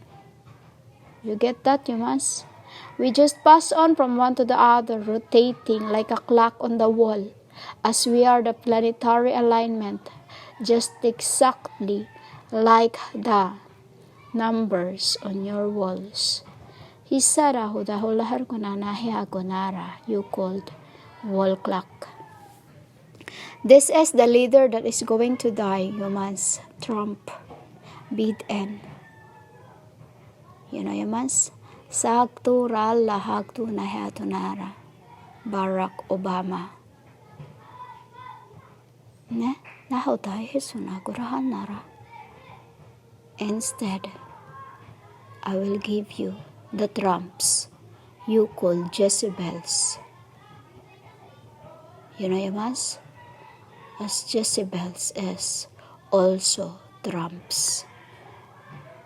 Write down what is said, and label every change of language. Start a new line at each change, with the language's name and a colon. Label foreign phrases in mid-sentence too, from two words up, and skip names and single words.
English: You get that, Yamas? We just pass on from one to the other, rotating like a clock on the wall, as we are the planetary alignment, just exactly like the numbers on your walls. Hisara hudahulahar kunanahi agonara, you called wall clock. This is the leader that is going to die, humans. Trump, Biden. You know, humans? Sagtu ral lahagtu nahatunara, Barack Obama. Ne, nahotai hisunagurahan nara. Instead, I will give you the Trumps you call Jezebels. You know, Yamas? As Jezebels is also Trumps.